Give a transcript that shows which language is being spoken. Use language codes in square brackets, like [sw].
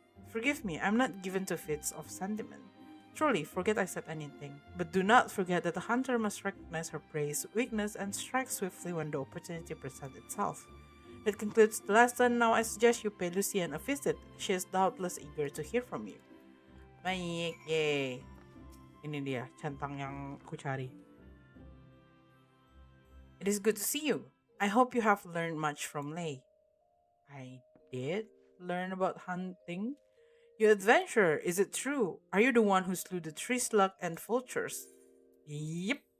[en] Forgive me, I'm not given to fits of sentiment. Truly, forget I said anything. But do not forget that the hunter must recognize her prey's weakness and strike swiftly when the opportunity presents itself. That concludes the lesson. Now I suggest you pay Lucian a visit. She is doubtless eager to hear from you. [id] Baik, yay. Ini dia, centang yang aku cari. [en] It is good to see you. I hope you have learned much from Lei. I did learn about hunting. You adventurer, is it true? Are you the one who slew the tree slug and vultures? Yep.